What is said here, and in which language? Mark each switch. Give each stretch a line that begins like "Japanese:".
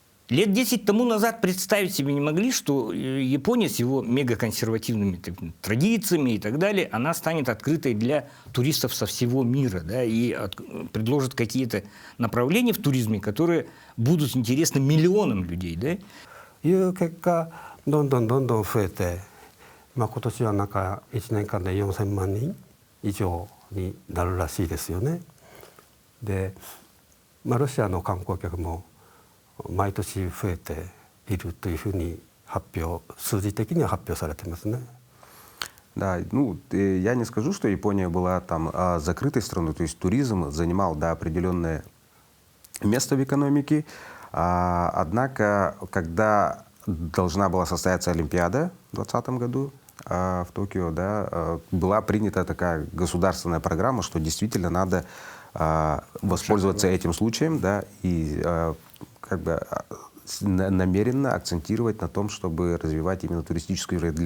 Russian: Лет 10 тому назад представить себе не могли, что Япония с его мегаконсервативными традициями и так далее, она станет открытой для туристов со всего мира, да, и предложит какие-то направления в туризме, которые будут интересны миллионам людей. Да?
Japanese: いう結果、どんどん増えて、今年はなんか1年間で4000万人以上になるらしいですよね。で、ロシアの観光客も毎年増えているというふうに数字的には発表されてますね。
Russian: Да, я не скажу, что Япония была там закрытой страной, то есть туризм занимал, да, определенное место в экономике. Однако, когда должна была состояться Олимпиада в 2020 году в Токио, да, была принята такая государственная программа, что действительно надо воспользоваться этим случаем, да, и как бы намеренно акцентировать на том, чтобы развивать именно туристическую сферу.